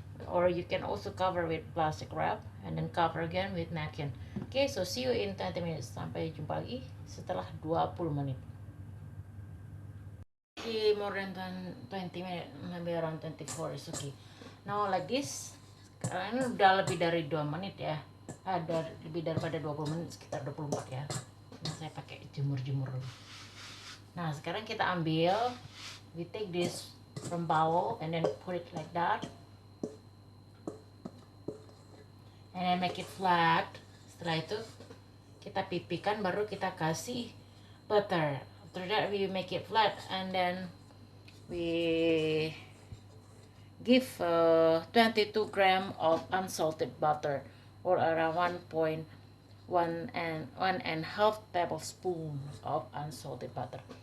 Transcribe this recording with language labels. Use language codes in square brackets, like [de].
[en] Or you can also cover with plastic wrap and then cover again with napkin. Okay, so see you in 20 minutes. [id] Sampai jumpa lagi setelah 20 menit. [en] Okay, more than 20 minutes, maybe around 24 is okay. Now like this. [id] Sekarang ini udah lebih dari 2 menit ya. Ada lebih daripada 20 menit, sekitar 24 ya. Nah, saya pakai jemur-jemur dulu. Nah, sekarang kita ambil, [en] we take this from bowl and then put it like that. And then make it flat. [id] Setelah itu kita pipihkan, baru kita kasih butter. [en] After that we make it flat, and then we give 22 gram of unsalted butter, or around 1.1 and 1.5 tablespoon of unsalted butter.